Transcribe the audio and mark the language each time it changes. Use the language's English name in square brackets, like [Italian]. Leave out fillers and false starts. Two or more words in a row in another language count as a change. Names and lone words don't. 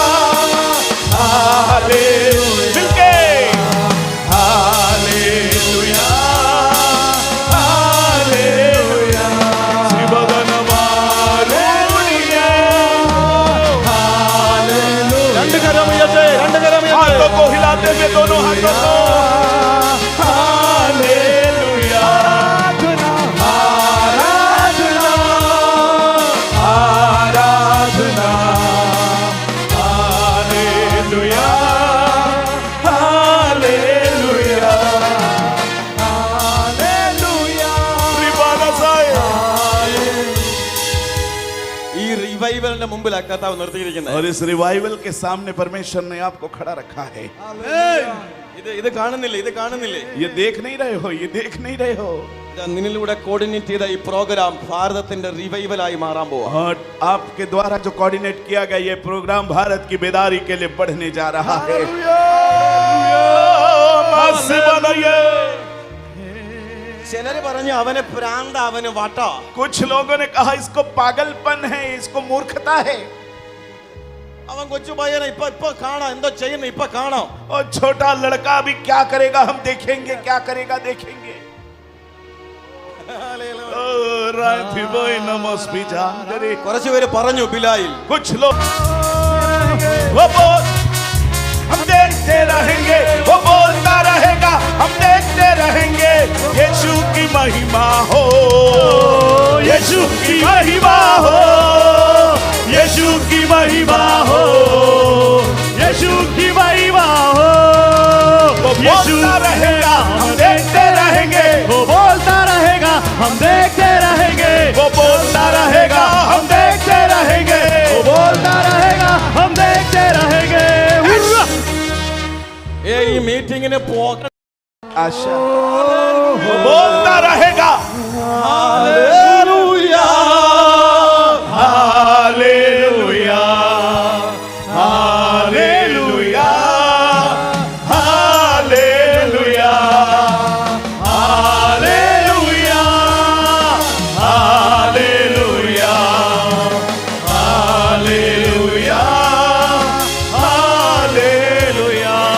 [Hindi] हालेलुया मिलके हालेलुया हालेलुया शिवगन मारुनिया हालेलुया. [Malayalam] രണ്ട് കരം ഉയർത്തേ, രണ്ട് കരം ഉയർത്തേ. [Hindi] हाथों को हिलाते हुए दोनों हाथों को हालेलुया आराधना आराधना हालेलुया हालेलुया हालेलुया. [Malayalam] ഈ റിവൈവലിന്റെ മുമ്പിൽ കർത്താവ് നിർത്തിയിരിക്കുന്നത്. [Hindi] और इस रिवाइवल के सामने परमेश्वर ने आपको खड़ा रखा है. [Malayalam] ഇത് കാണുന്നില്ലേ, ഇത് കാണുന്നില്ലേ? [Hindi] ये देख नहीं रहे हो, ये देख नहीं रहे हो. [Malayalam] നിന്നിലൂടെ കോർഡിനേറ്റ് ചെയ്ത ഈ പ്രോഗ്രാം ഭാരതത്തിന്റെ റിവൈവലായി മാറാൻ പോവാ. [Hindi] और आपके द्वारा जो कोऑर्डिनेट किया गया ये प्रोग्राम भारत की बेदारी के लिए बढ़ने जा रहा है. [Malayalam] ചിലര് പറഞ്ഞു അവനെ പ്രാന്ത, അവന് വട്ട. [Hindi] कुछ लोगों ने कहा इसको पागलपन है, इसको मूर्खता है. [Malayalam] അവൻ കൊച്ചു പയ്യനെ ഇപ്പൊ കാണാം, എന്തോ ചെയ്യുന്നു ഇപ്പൊ കാണാം. [Hindi] और छोटा लड़का भी क्या करेगा हम देखेंगे, क्या करेगा देखेंगे. [Malayalam] കുറച്ചു പേര് പറഞ്ഞു ബിലായിൽ. [Hindi] कुछ लोग वो बोल हम देखते रहेंगे, वो बोलता रहेगा हम देखते रहेंगे. यीशु की महिमा हो, यीशु की महिमा हो, यीशु की महिमा हो, यीशु की महिमा हो. वो बोलता रहेगा हम देखते रहेंगे, वो बोलता रहेगा हम देखते रहेंगे, वो बोलता रहेगा हम देखते रहेंगे, वो बोलता रहेगा हम देखते रहेंगे. [Malayalam] ഈ മീറ്റിംഗിന് പോക [Hindi] आशा वो बोलता रहेगा हालेलुया हालेलुया हालेलुया हालेलुया हालेलुया हालेलुया हालेलुया हालेलुया.